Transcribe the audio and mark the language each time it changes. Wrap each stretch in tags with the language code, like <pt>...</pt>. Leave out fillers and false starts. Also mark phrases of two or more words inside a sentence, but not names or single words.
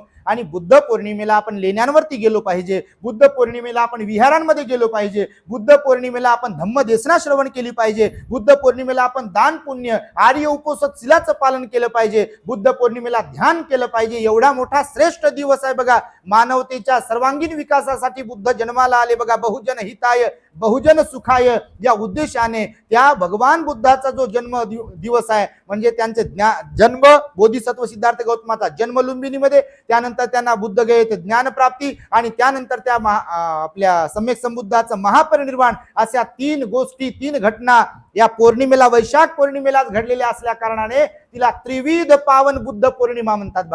<mr>आणि बुद्ध पौर्णिमेला आपण लेण्यांवरती गेलो पाहिजे, बुद्ध पौर्णिमेला आपण विहारांमध्ये गेलो पाहिजे, बुद्ध पौर्णिमेला आपण धम्मदेसना श्रवण केली पाहिजे, बुद्ध पौर्णिमेला आपण दान पुण्य, आर्य उपोषित शिलाचं पालन केलं पाहिजे, बुद्ध पौर्णिमेला ध्यान केलं पाहिजे. एवढा मोठा श्रेष्ठ दिवस आहे बघा. मानवतेच्या सर्वांगीण विकासासाठी बुद्ध जन्माला आले बघा.</mr> <pi>बहुजन हिताय बहुजन सुखाय</pi> <mr>या उद्देशाने त्या भगवान बुद्धाचा जो जन्म दिवस आहे, म्हणजे त्यांचे जन्म, बोधिसत्व सिद्धार्थ गौतमाचा जन्म लुंबिनीमध्ये, त्यानंतर त्यांना बुद्ध गये ते ज्ञान प्राप्ती, आणि त्यानंतर त्या आपल्या सम्यक संबुद्धाचं महापरिनिर्वाण, अशा तीन गोष्टी, तीन घटना या पौर्णिमेला, वैशाख पौर्णिमेलाच घडलेल्या असल्या कारणाने तिला त्रिविध पावन बुद्ध पौर्णिमा म्हणतात बघा.</mr>